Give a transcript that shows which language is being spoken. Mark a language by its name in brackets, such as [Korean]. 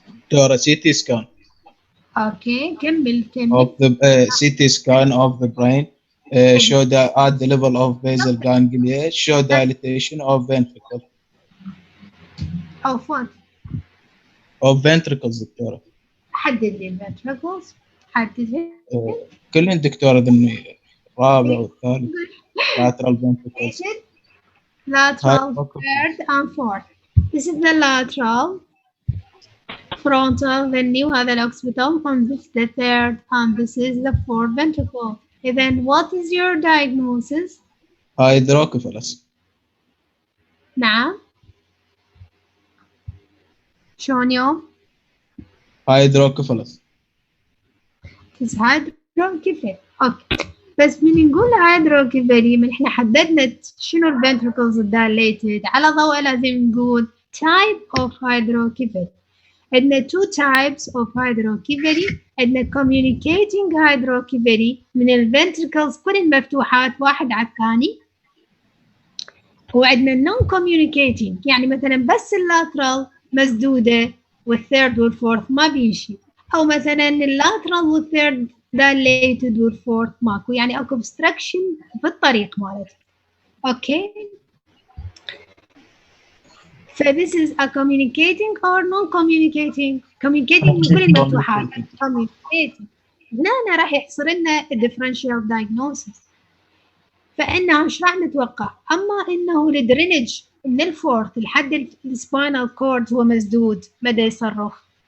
[Arabic] دكتورة CT scan اوكي كمل [English] of the CT scan of the brain show that at the level of basal ganglia show dilatation of ventricle [Arabic] او فوت. [English] of ventricles [Arabic] دكتورة. حدد لي ventricles. حددها. كلهن دكتورة ذني الرابع والثالث lateral ventricles. [English] Lateral, third and fourth. This is the lateral, frontal, then new [Arabic] هذا [English] الoccipital, and this is the third, and this is the fourth ventricle. And then what is your diagnosis? hydrocephalus. [Arabic] نعم. شلون يوم؟ [English] hydrocephalus. This hydrocephalus. Okay. [Arabic] بس من نقول hydrocephalus من احنا حددنا شنو الventricles dilated على ضوء لازم نقول [English] type of hydrocephalus. [Arabic] عندنا [English] two types of hydrocephalus. [Arabic] عندنا communicating hydrocephalus من الventricles كل المفتوحات واحد على الثاني. وعندنا non communicating يعني مثلا بس اللاترال مسدودة والثيرد والفورث ما بيمشي، أو مثلا اللاترال والثيرد dilated والفورث ماكو، يعني اكو obstruction بالطريق مالته. [English] Okay. So this is a communicating or non-communicating. [Arabic] Communicating من كل المفتوحات. Communicating. هنا راح يحصر لنا differential diagnosis. فإنه ايش راح نتوقع؟ أما إنه الدرينج من الفورث لحد السباينال كورد هو مسدود بدأ يصرخ.